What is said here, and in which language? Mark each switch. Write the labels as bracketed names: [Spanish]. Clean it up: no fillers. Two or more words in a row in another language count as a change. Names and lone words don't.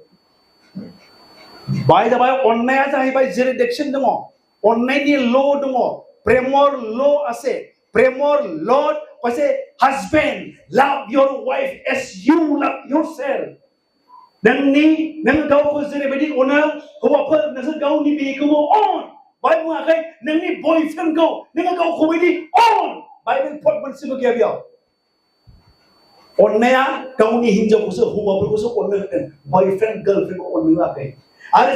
[Bodo] बाय जाबाय अन्नाया जाहैबाय जुरिडिक्शन दङ अन्नायनि ल' दङ [Assamese] প্ৰেমৰ ল' আছে প্ৰেমৰ ল' কৈছে [English] husband love your wife as you love yourself [Bodo] नों गावखौ जेरैबायदि अनो हौवाफोर नोंसोर गावनि बिहिखौबो अन बाय बुङाखै नोंनि बयफ्रेन्डखौ नोङो गावखौ बायदि अन बाइबेल पद मोनसेबो गैया बेयाव अन्नाया गावनि हिनजावखौसो हौवाफोरखौसो अननो होदों [English] boyfriend girlfriendखौ [Bodo] अननो होआखै आरो